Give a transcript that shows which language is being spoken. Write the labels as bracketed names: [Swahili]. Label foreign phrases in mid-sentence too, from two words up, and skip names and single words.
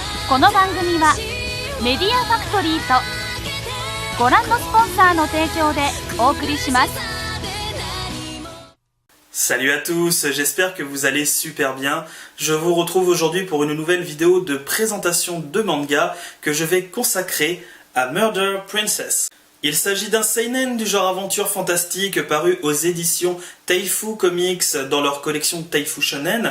[Japanese] この番組はメディアファクトリーとご覧のスポンサーの提供でお送りします。 [French] Salut à tous, j'espère que vous allez super bien. Je vous retrouve aujourd'hui pour une nouvelle vidéo de présentation de manga que je vais consacrer à Murder Princess. Il s'agit d'un seinen du genre aventure fantastique paru aux éditions Taifu Comics dans leur collection Taifu Shonen.